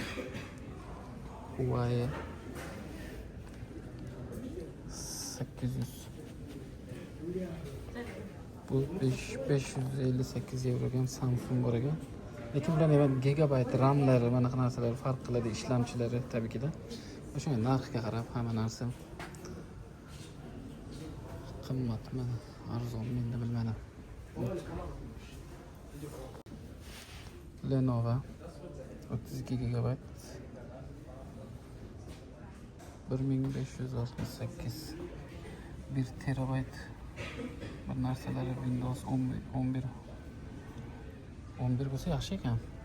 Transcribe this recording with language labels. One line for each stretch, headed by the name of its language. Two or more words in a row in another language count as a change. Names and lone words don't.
Uzbek: Huawei 800. Bu 558 euroga Samsung bor ekan. Lekin bularning gigabayt RAMlari, mana qanaqa narsalar farq qiladi, ishlamchilari
Turkish: tabii ki de.
Uzbek: O'sha narxga qarab hamma narsa qimmatmi, arzonmi endi bilmadim. Lenovo 32 GB 1568 1 terabayt bir narsalari Windows 11 bo'lsa yaxshi ekan.